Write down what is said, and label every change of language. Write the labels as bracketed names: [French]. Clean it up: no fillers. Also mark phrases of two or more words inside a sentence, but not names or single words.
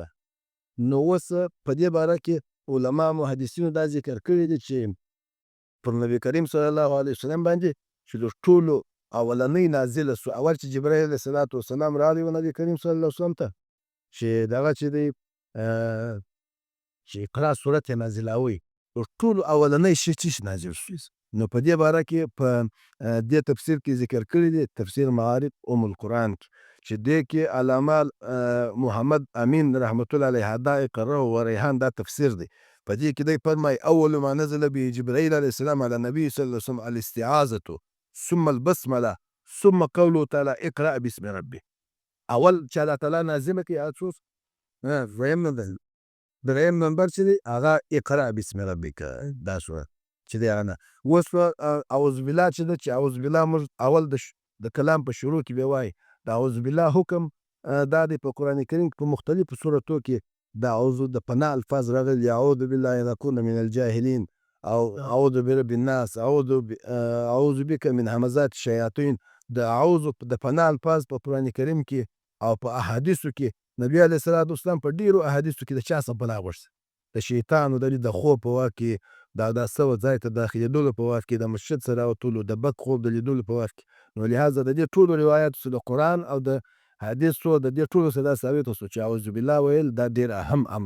[Pashto] نو اوس په دې باره کې علما محدثینو دا ذکر کړی دی چې پر نبي کریم [Arabic] صلی الله علیه وسلم [Pashto] باندې چې د ټولو اولنۍ نازله سو، اول چې جبرائیل [Arabic] علیه الصلاة والسلام [Pashto] راغلی و نبي کریم [Arabic] صلی الله علیه وسلم [Pashto] ته چې دغه چې دی چې اقرا صورت یې نازلوي، تر ټولو اولنۍ شی چې نازل شو. نو په دې باره کې په دې تفسیر کې ذکر کړی دی، تفسیر معارف القرآن چې دې کې علامه محمد امین رحمت الله علیه حدائق الروح و ریحان دا تفسیر دی. په دې کې دی فرمایي [Arabic] اول ما نزل به جبرائیل علیه السلام علی النبي صلی الله علیه وسلم الاستعاذة ثم البسمله ثم قوله تعالی اقرأ باسم ربک. [Pashto] اول چې الله تعالی نازله کړي هغه څه دریم نمبر چې دی هغه [Arabic] اقرأ باسم ربک [Pashto] دا سوره چې دی هغه نه. اوس [Arabic] اعوذ بالله [Pashto] چې ده چې [Arabic] اعوذ بالله [Pashto] موږ اول د کلام په شروع کې بیا وایي د [Arabic] اعوذ بالله [Pashto] حکم دا دی په قرآن کریم په مختلفو صورتو کې د اعوذ د پناه الفاظ راغلي. [Arabic] اعوذ بالله ان اکون من الجاهلین او اعوذ برب الناس، اعوذ بک من همزات الشیاطین. [Pashto] د اعوذ د پناه الفاظ په قرآن کریم کې او په احادیثو کې نبی [Arabic] علیه الصلاة والسلام [Pashto] په ډیرو احادیثو کې د چا څخه پناه غوښتې؟ د شیطانو د خوب په وخت کې، دا سوه ځای ته داخلېدلو په وخت کې، د مسجد سره راوتلو، د بد خوب د لیدلو په وخت کې. نو لهذا د دې ټولو روایاتو څخه د قرآن او د حدیثو د دې ټولو څخه دا ثابته شو چې [Arabic] اعوذ بالله [Pashto] ویل دا ډېر اهم امر.